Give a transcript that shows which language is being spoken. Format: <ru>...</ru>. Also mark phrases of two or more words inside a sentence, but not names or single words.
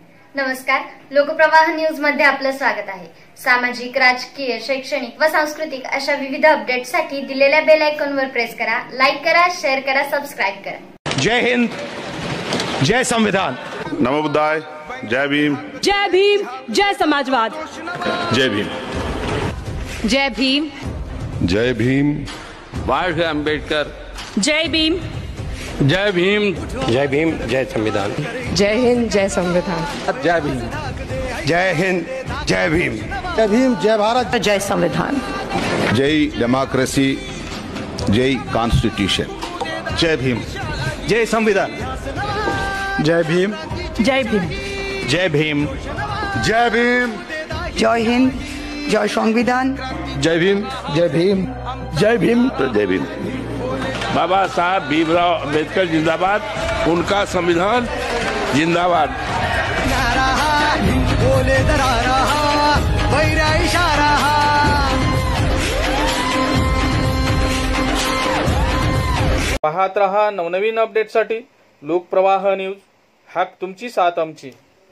<mr>नमस्कार, लोकप्रवाह न्यूज मध्ये आपलं स्वागत आहे। सामाजिक, राजकीय, शैक्षणिक व सांस्कृतिक अशा विविध अपडेट्ससाठी दिलेल्या बेल आयकॉनवर प्रेस करा, लाईक करा, शेअर करा, सबस्क्राइब करा। जय हिंद, जय संविधान। नमो बुद्धाय। जय भीम, जय भीम, जय समाजवाद। जय भीम, जय भीम, जय भीम। बाळ आंबेडकर। जय भीम, जय भीम, जय भीम, जय संविधान। जय हिंद, जय संविधान। जय भीम, जय हिंद, जय भीम। जय भीम, जय भारत, जय संविधान। जय</mr> <en>democracy, jai constitution.</en> <mr>जय भीम, जय संविधान। जय भीम, जय भीम, जय भीम, जय भीम, जय हिंद, जय संविधान। जय भीम, जय भीम, जय भीम, जय भीम।</mr> <hi>बाबा साहब भीमराव अम्बेडकर जिंदाबाद, उनका संविधान जिंदाबाद। बोले दरा रहा, वैरा इशारा।</hi> <mr>पाहत रहा नवनवीन अपडेटसाठी लोकप्रवाह न्यूज। हाक तुमची साथ आमची।</mr>